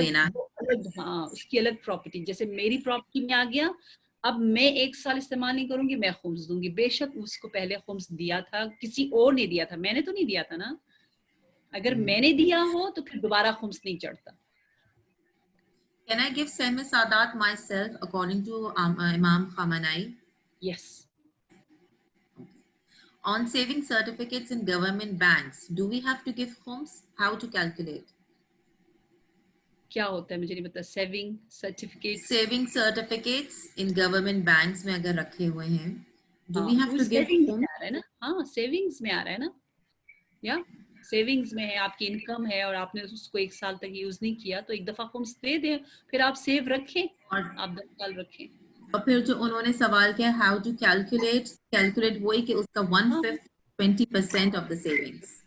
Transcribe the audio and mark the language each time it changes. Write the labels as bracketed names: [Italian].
[Hindi] देना हाँ, उसकी अलग प्रॉपर्टी। जैसे मेरी प्रॉपर्टी में आ गया, अब मैं 1 साल इस्तेमाल नहीं करूंगी, मैं खुम्स दूंगी। बेशक उसको पहले खुम्स दिया था, किसी और ने दिया था, मैंने तो नहीं दिया था ना। अगर मैंने दिया हो तो फिर दोबारा खुम्स नहीं चढ़ता। [English] Can I give Sehme Sadat myself according to Imam Khamenei? Yes. On saving certificates in government banks, do we have to give khums? How to calculate? [Hindi] क्या होता है मुझे नहीं पता। Saving certificates, [English] Saving certificates in government banks [Hindi] में अगर रखे हुए हैं, [English] do we have to give khums? [Hindi] हाँ, सेविंग्स में आ रहा है ना, या सेविंग्स में है, आपकी इनकम है और आपने उसको 1 साल तक यूज नहीं किया, तो एक दफा खुम्स दे दें, फिर आप सेव रखें और आप 10 साल रखें। और फिर जो उन्होंने सवाल किया, [English] how to calculate [Hindi] वही कि उसका 1/5 [English] 20% of the savings.